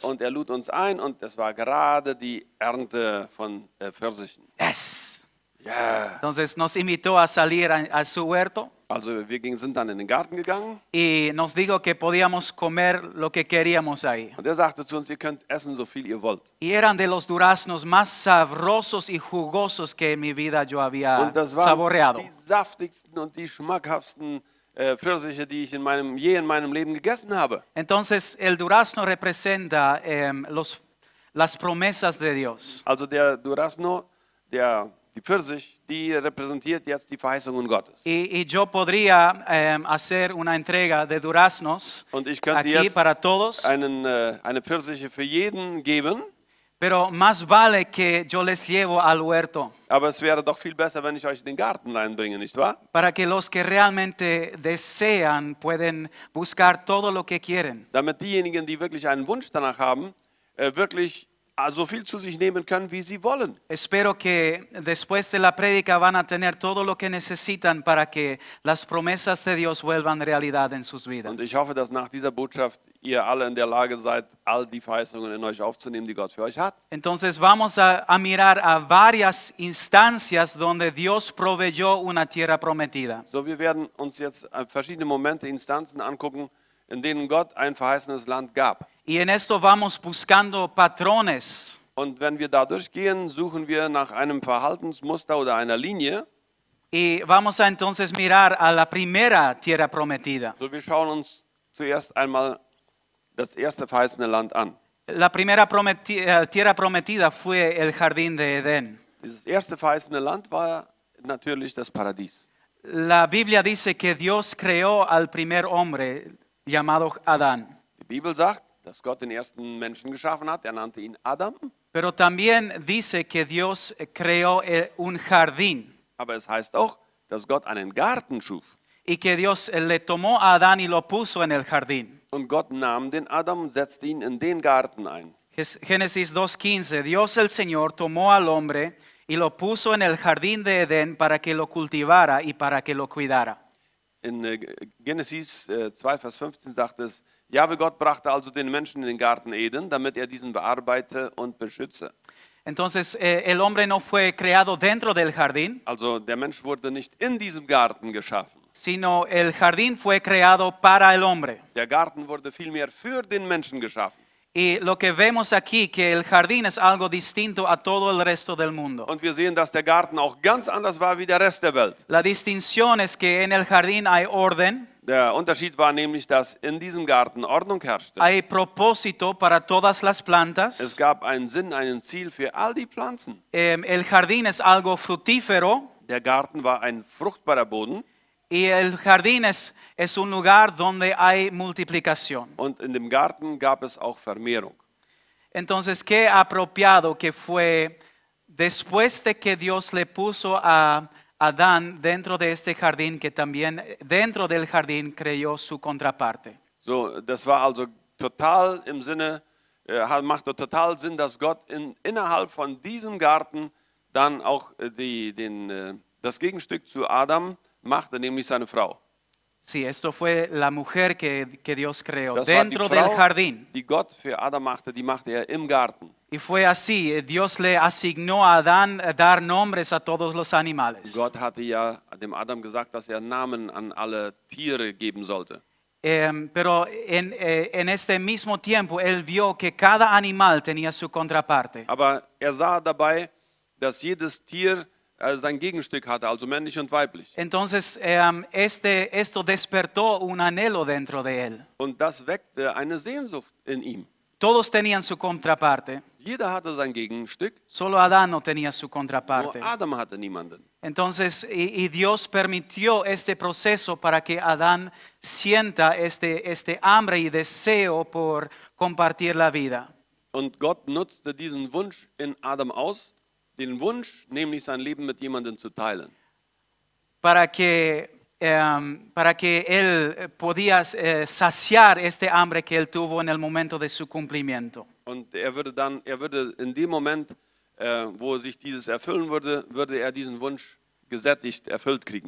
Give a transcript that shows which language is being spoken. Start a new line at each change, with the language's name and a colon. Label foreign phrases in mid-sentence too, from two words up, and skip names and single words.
German: Und er lud uns ein und es war gerade die Ernte von Pfirsichen. Yes. Ja.
Spanish: Entonces nos invitó a salir a su huerto
German: Also sind dann in den Garten gegangen
Spanish: y nos dijo que podíamos comer lo que queríamos ahí.
German: und er sagte zu uns, ihr könnt essen, so viel ihr wollt.
Spanish: Y eran de los duraznos más sabrosos y jugosos que en mi vida yo había
German: Und das waren
Spanish: saboreado.
German: die saftigsten und die schmackhaftsten Pfirsiche, die ich je in meinem Leben gegessen habe.
Spanish: Entonces el durazno representa las promesas de Dios.
German: Also der Durazno, die Pfirsich, die repräsentiert jetzt die Verheißungen Gottes.
Spanish: Y yo podría hacer una entrega de duraznos
German: Und ich könnte
Spanish: aquí
German: jetzt
Spanish: para todos,
German: eine Pfirsiche für jeden geben,
Spanish: pero más vale que yo les llevo al huerto
German: aber es wäre doch viel besser, wenn ich euch in den Garten reinbringe, nicht wahr?
Spanish: para que los que realmente desean pueden buscar todo lo que quieren.
German: Damit diejenigen, die wirklich einen Wunsch danach haben, wirklich so viel zu sich nehmen können, wie sie wollen.
Spanish: Espero que después de la prédica van a tener todo lo que necesitan para que las promesas de Dios vuelvan realidad en sus vidas.
German: Und ich hoffe, dass nach dieser Botschaft ihr alle in der Lage seid, all die Verheißungen in euch aufzunehmen, die Gott für euch hat.
Spanish: Entonces vamos a mirar a varias instancias donde Dios proveyó una tierra prometida.
German: So, wir werden uns jetzt verschiedene Momente, Instanzen angucken, in denen Gott ein verheißenes Land gab.
Spanish: Y en esto vamos buscando patrones.
German: Und wenn wir da durchgehen, suchen wir nach einem Verhaltensmuster oder einer Linie.
Spanish: Y vamos a entonces mirar a la primera tierra prometida.
German: So, wir schauen uns zuerst einmal das erste verheißene Land an.
Spanish: La primera tierra prometida fue el jardín de Edén.
German: Dieses erste verheißene Land war natürlich das Paradies.
Spanish: La Biblia dice que Dios creó al primer hombre llamado Adán.
German: Die Bibel sagt, dass Gott den ersten Menschen geschaffen hat. Er nannte ihn Adam.
Spanish: Pero también dice que Dios creó un jardín
German: Aber es heißt auch, dass Gott einen Garten schuf.
Spanish: y que Dios le tomó a Adán y lo puso en el jardín.
German: Und Gott nahm den Adam und setzte ihn in den Garten ein.
Spanish: Génesis 2:15, Dios el Señor tomó al hombre y lo puso en el jardín de Edén para que lo cultivara y para que lo cuidara.
German: In Genesis 2, Vers 15 sagt es, Jahwe Gott brachte also den Menschen in den Garten Eden, damit er diesen bearbeite und beschütze.
Spanish: Entonces el hombre no fue creado dentro del jardín,
German: Also der Mensch wurde nicht in diesem Garten geschaffen.
Spanish: sino el jardín fue creado para el hombre.
German: Der Garten wurde vielmehr für den Menschen geschaffen.
Spanish: Y lo que vemos aquí, que el jardín es algo distinto a todo el resto del mundo.
German: Und wir sehen, dass der Garten auch ganz anders war wie der Rest der Welt.
Spanish: La distinción es que en el jardín hay orden,
German: Der Unterschied war nämlich, dass in diesem Garten Ordnung herrschte.
Spanish: hay propósito para todas las
German: Es
Spanish: plantas.
German: gab einen Sinn, ein Ziel für all die Pflanzen.
Spanish: El jardín es algo fructífero
German: Der Garten war ein fruchtbarer Boden
Spanish: y el jardín es un lugar donde hay multiplicación.
German: und in dem Garten gab es auch Vermehrung.
Spanish: Entonces, qué apropiado que fue después de que Dios le puso a Adán dentro de este jardín, que también dentro del jardín creó su contraparte.
German: So, das war also total im Sinne, machte total Sinn, dass Gott innerhalb von diesem Garten dann auch das Gegenstück zu Adam machte, nämlich seine Frau.
Spanish: Sí, esto fue la mujer que Dios creó
German: Das war die
Spanish: dentro del
German: Frau,
Spanish: jardín.
German: die Gott für Adam machte, die machte er im Garten.
Spanish: Y fue así, Dios le asignó a Adán dar nombres a todos los animales.
German: Gott hatte ja dem Adam gesagt, dass er Namen an alle Tiere geben sollte.
Spanish: Pero en este mismo tiempo, él vio que cada animal tenía su contraparte.
German: Aber er sah dabei, dass jedes Tier sein Gegenstück hatte, also männlich und weiblich.
Spanish: Entonces, esto despertó un anhelo dentro de él.
German: Und das weckte eine Sehnsucht in ihm.
Spanish: Todos tenían su contraparte,
German: Jeder hatte sein Gegenstück,
Spanish: solo Adán no tenía su
German: nur
Spanish: contraparte.
German: Adam hatte niemanden.
Spanish: Entonces, y Dios permitió este proceso para que Adán sienta este hambre y deseo por compartir la vida.
German: Und Gott nutzte diesen Wunsch in Adam aus, den Wunsch, nämlich sein Leben mit jemandem zu teilen.
Spanish: para que él podía saciar este hambre que él tuvo en el momento de su cumplimiento.
German: Und er würde in dem Moment, wo sich dieses erfüllen würde, würde er diesen Wunsch gesättigt, erfüllt kriegen.